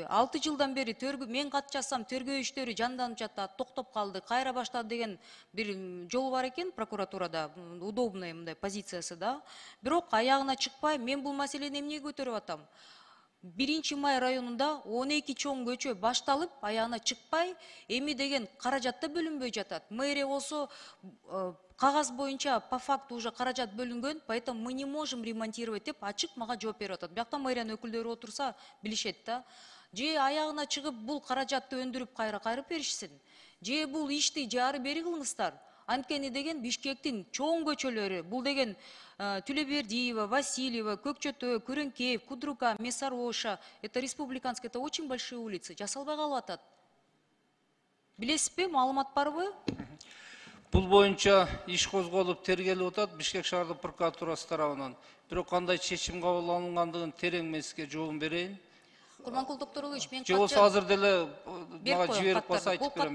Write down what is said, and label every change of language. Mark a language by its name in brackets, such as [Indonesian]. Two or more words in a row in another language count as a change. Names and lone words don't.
[Kyrgyz] 6 жылдан бери мен кат жазсам тергөө иштери жанданып жатат, токтоп калды, кайра баштады деген бир жол бар экен прокуратурада, удобный мындай позициясы да. Бирок аягына чыкпай, мен бул маселени эмнеге көтөрүп атам? 1 май районунда 12 чоң көчө башталып, аягына чыкпай, эми деген каражат да бөлүнбөй жатат. Мэрия болсо кагаз боюнча [Russian] по факту уже [Kyrgyz] каражат бөлүнгөн, [Russian] поэтому мы не можем ремонтировать [Kyrgyz] деп ачык мага жооп берип атат. Биякта мэриянын өкүлдөрү отурса билишет да. Же аягына чыгып бул каражатты өндүрүп кайрып беришсин. Же бул ишти же ары бери кылыңыздар. Анткени деген Бишкектин чоң көчөлөрү, бул деген Тюлебердиева, Васильева, Көкчөтө, Күреңкеев, Кудрука, Месароша, [Russian] это республиканские, это очень большие улицы. [Kyrgyz] Жасалбай калып атат. Билесизби, маалымат барбы? Бул боюнча иш козголуп тергелип атат Бишкек шаардык прокуратурасы тарабынан. Бирок кандай чечим кабыл алынгандыгын терең мен сизге жообун берейин. Курманкул Токторалыевич, мен же болсо азыр деле мага жиберип койсо айтып берем.